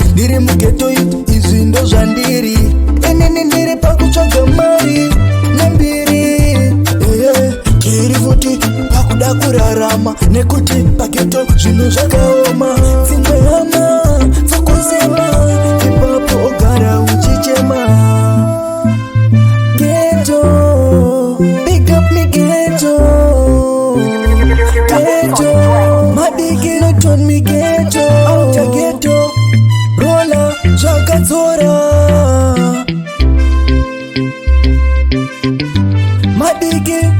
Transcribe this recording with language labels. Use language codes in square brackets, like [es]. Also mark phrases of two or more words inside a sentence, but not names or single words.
[sn] Ndiri mughetto youth, izvi ndozvandiri. Inini ndiri pakutsvaga mari nembiri. Eh, eh, ndiri futi pakuda kurarama, nekuti paghetto zvinhu zvakaoma. Dzimwe hama dzokusema, ipapo ogara uchichema. [en] Ghetto, big up me ghetto. Ghetto, madiki not on me ghetto. Outer ghetto, [sn] rola, zvakadzora. Madiki.